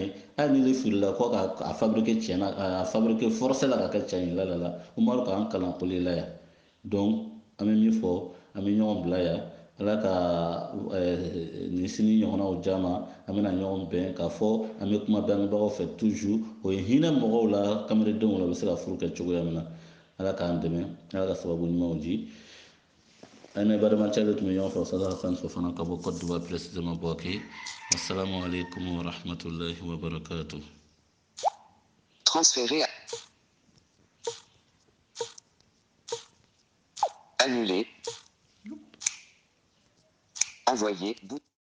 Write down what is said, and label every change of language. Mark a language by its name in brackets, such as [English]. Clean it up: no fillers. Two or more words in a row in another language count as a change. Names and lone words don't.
[Bambara] ye hali ni ele firila ko k'a fabriquer tiɲɛ na a [French] fabriquer forcé [Bambara] la ka kɛ tiɲɛ ye la la la umaru k'an kalan o de la yan donc an bɛ min fɔ an bɛ ɲɔgɔn bila yan ala ka nin sini ɲɔgɔnnaw jama an bɛna ɲɔgɔn bɛn k'a fɔ an bɛ kuma bangebagaw fɛ toujours o ye hinɛ mɔgɔw la kamaledenw la u bɛ se ka furu kɛ cogoya min na ala k'an dɛmɛ ala ka sababu ɲumanw di an ni badamacɛ de tun bɛ ɲɔgɔn fɛ Ustaz Hasani Fofana ka bɔ Côte d'Ivoire précisément Bouaké. [Arabic] السلام عليكم ورحمة الله وبركاته. [French] Transférer. Annuler. Envoyer.